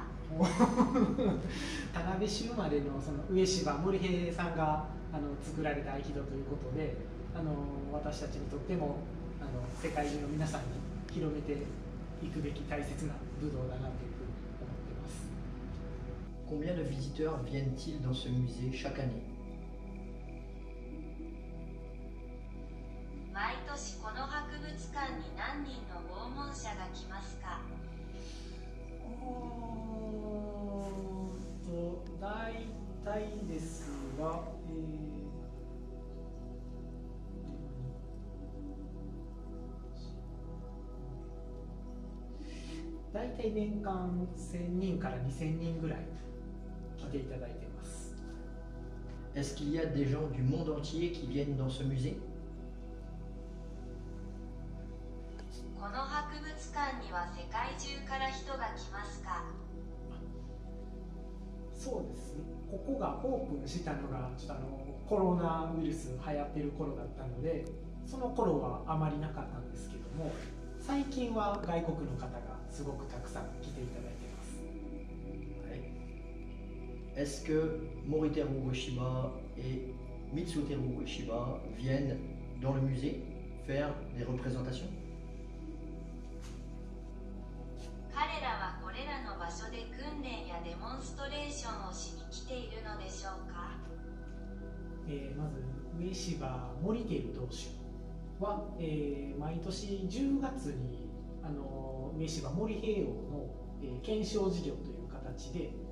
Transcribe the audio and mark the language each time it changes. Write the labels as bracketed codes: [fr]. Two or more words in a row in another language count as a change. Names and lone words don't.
[ja] 田辺市生まれのその上柴森平さんが作られた合気道ということで、私たちにとっても世界中の皆さんに広めていくべき大切な武道だなというふうに思っています。 [fr] Combien de visiteurs viennent-ils dans ce musée chaque année? [ja] 毎年この博物館に何人の訪問者が来ますか？大体ですが、大体年間1000人から2000人ぐらい来ていただいています。 [fr] Est-ce qu'il y a des gens du monde entier qui viennent dans ce musée? [ja] この博物館には世界中から人が来ますか？そうですね。ここがオープンしたのがちょっとコロナウイルス流行ってる頃だったので、その頃はあまりなかったんですけども、最近は外国の方がすごくたくさん来ていただいています。 [fr] Est-ce que Moriteru Ueshiba et Mitsuteru Ueshiba viennent dans le musée faire des représentations? [ja] 彼らはこれらの場所で訓練やデモンストレーションをしに来ているのでしょうか？まず上柴森照道主は、毎年10月に上柴森平王の、顕彰事業という形で、